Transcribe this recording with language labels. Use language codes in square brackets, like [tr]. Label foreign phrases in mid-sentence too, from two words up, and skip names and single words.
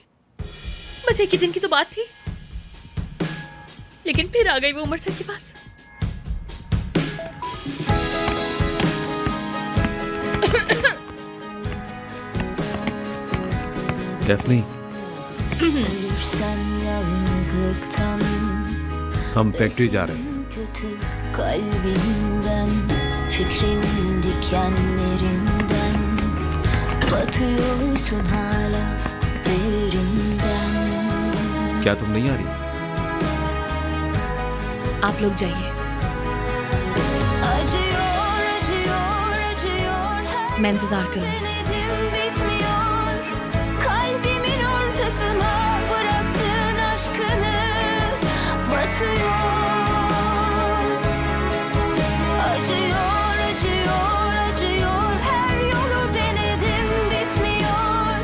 [hi] बस 1 ही दिन की तो बात थी, लेकिन फिर आ गई वो उमर सर के पास। डेफनी, हम फैक्ट्री जा रहे हैं। [tr] Kalbimden, fikrimin dikenlerinden batıyorsun hala derinden. [hi] क्या तुम नहीं आ रही? आप लोग जाइए, [tr] Acıyor, acıyor, acıyor her [hi] मैं इंतजार करूंगी। [tr] denedim bitmiyor. Kalbimin ortasına bıraktığın aşkını batıyor. Acıyor, acıyor, acıyor her yolu denedim bitmiyor.